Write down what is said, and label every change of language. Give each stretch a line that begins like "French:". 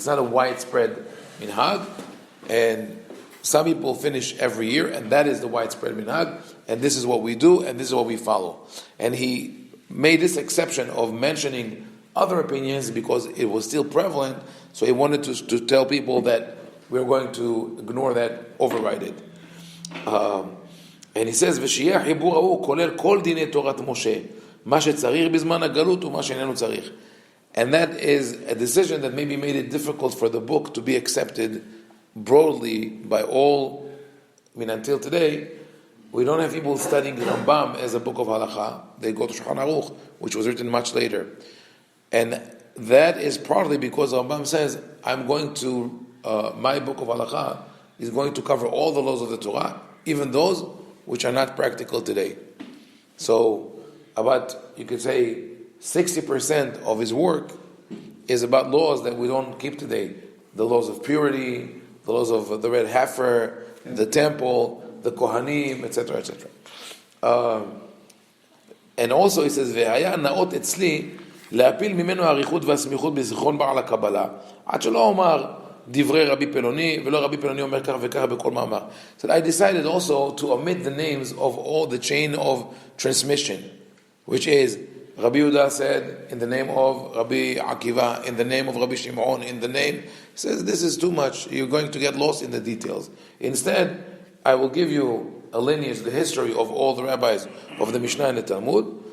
English: It's not a widespread minhag, and some people finish every year, and that is the widespread minhag, and this is what we do, and this is what we follow. And he made this exception of mentioning other opinions because it was still prevalent, so he wanted to tell people that we're going to ignore that, override it.
Hebrew: And he says, ושיהיה החיבור ההוא כולל כל דיני תורת משה, מה שצריך בזמן הגלות ומה שאיננו צריך.
English: And that is a decision that maybe made it difficult for the book to be accepted broadly by all. Until today, we don't have people studying Rambam as a book of halakha. They go to Shulchan Aruch, which was written much later. And that is partly because Rambam says, I'm going to, my book of halakha is going to cover all the laws of the Torah, even those which are not practical today. So, about, you could say, 60% of his work is about laws that we don't keep today. The laws of purity, the laws of the red heifer, the temple, the Kohanim, etc., etc.
Hebrew: And also he says, והיה נאות אצלי להפיל ממנו האריכות והסמיכות בזיכרון בעל הקבלה, עד שלא אומר דברי רבי פלוני, ולא רבי פלוני אומר כך וכך בכל מאמר.
English: So I decided also to omit the names of all the chain of transmission, which is Rabbi Yehuda said in the name of Rabbi Akiva, in the name of Rabbi Shimon, in the name. He says this is too much. You're going to get lost in the details. Instead, I will give you a lineage, the history of all the rabbis of the Mishnah and the Talmud.